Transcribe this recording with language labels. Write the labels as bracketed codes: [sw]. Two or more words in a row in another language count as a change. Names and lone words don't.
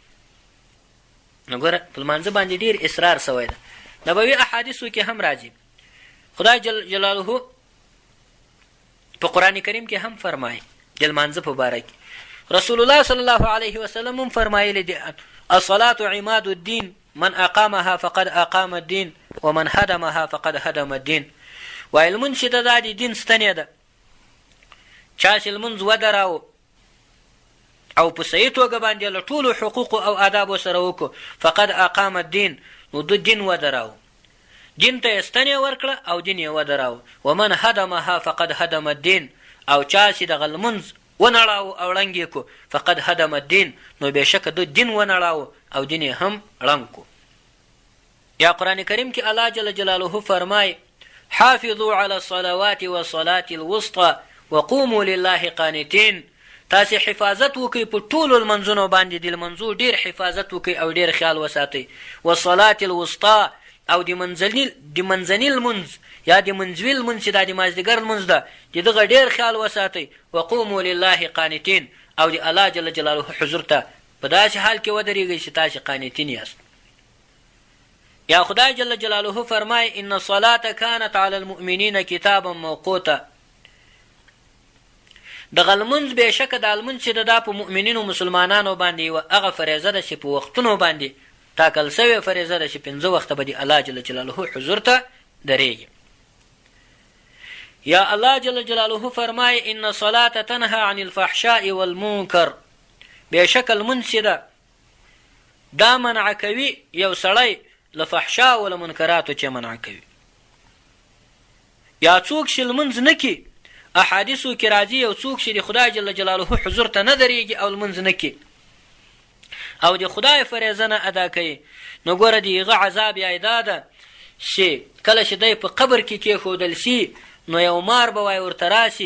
[ps] نو ګوره په لمانځه باندې ډېر اصرار سوی ده. نبوي احادیثو کې هم راځي. خدای [ar] جل جلاله [ps] په قرآن کریم کې هم فرمایي د لمانځه په باره کې. [ar] رسول الله صلی الله علیه وسلم [ps] هم فرمایلی دي [ar] الصلاة عماد الدین من اقامها فقد اقام الدین ومن هدمها فقد هدم الدین. [ps] وایي لمونځ چې ده دا د دین ستنې ده. چا چې لمونځ ودراو او په صحیح توګه باندې له ټولو حقوقو او آدابو سره وکړو [ar] فقد اقام الدین، [ps] نو ده دین ودراو، دین ته یې ستنې ورکړه او دین یې ودراو. [ar] ومن هدمها فقد هدم الدین، [ps] او چا چې دغه لمونځ ونړاو او ړنګ یې کو [ar] فقد هدم الدین، [ps] نو بېشکه ده دین ونړاو او دین یې هم ړنګ کو. یا قرآن کریم کې الله [ar] جل جلاله فرمای حافظوا على الصلوات والصلاة الوسطى وقوموا لله قانتين. [ps] تاسې حفاظت وکئ په ټولو لمنځونو باندې، د لمنځو ډېر حفاظت وکئ او ډېر خیال وساتئ. [ar] والصلاة الوسطى، [ps] او د منځني لمونځ یا د منځوي لمونځ چې دا د مازدیګر لمونځ ده د دغه ډېر خیال وساتئ. [ar] وقوموا لله قانتين، [ps] او د الله [ar] جل جلاله [ps] حضور ته په داسې حال کې ودرېږئ چې تاسې قانتین یاست. یا خدای [ar] جل جلاله فرمای ان الصلاة كانت على المؤمنین کتابا موقوتا. [ps] دغه لمونځ بېشکه دا لمونځ چې دا په مؤمنینو مسلمانانو باندې یوه هغه فریضه ده چې په وختونو باندې ټاکل سوې فریضه ده چې 5 وخته به د الله [ar] جل جلاله [ps] حضور ته درېږي. [ar] یا الله جل جلاله فرمای ان الصلاة تنهى عن الفحشاء والمنکر. [ps] بېشکه لمونځ چې ده دا منع کوي یو سړی له فحشا او له منکراتو چې منع کوي. یا څوک چې لمونځ نه کي، احادیثو کې راځي یو څوک چې د خدای [ar] جل جلاله [ps] حضور ته نه درېږي او لمونځ نه کي او د خدای فریضه نه ادا کوي، نو ګوره د هغه عذاب یې دا ده چې کله چې دی په قبر کې کېښودل سي نو یو مار به وایي ورته راسي.